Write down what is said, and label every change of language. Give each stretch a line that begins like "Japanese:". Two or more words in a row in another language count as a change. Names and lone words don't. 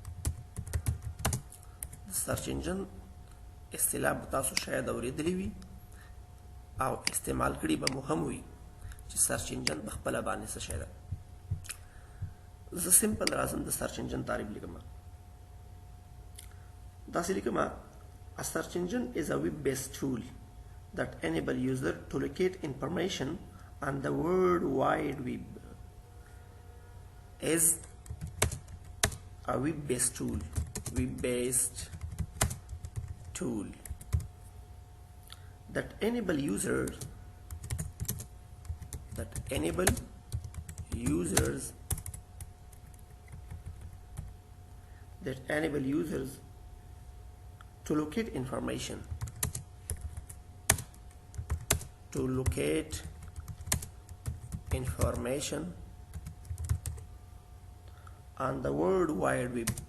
English: search engine
Pashto: اصطلاح به تاسو شاید اورېدلې وي او استعمال کړي به مو هم وي چې
English: search engine
Pashto: په خپله باندې څه شی ده. زه سمپل راځم د
English: search engine
Pashto: تعریف لیکم. داسې لیکم
English: a search engine is a web-based tool that enable user to locate information on the World Wide Web. Is a web-based tool that enable users to locate information on the World Wide Web.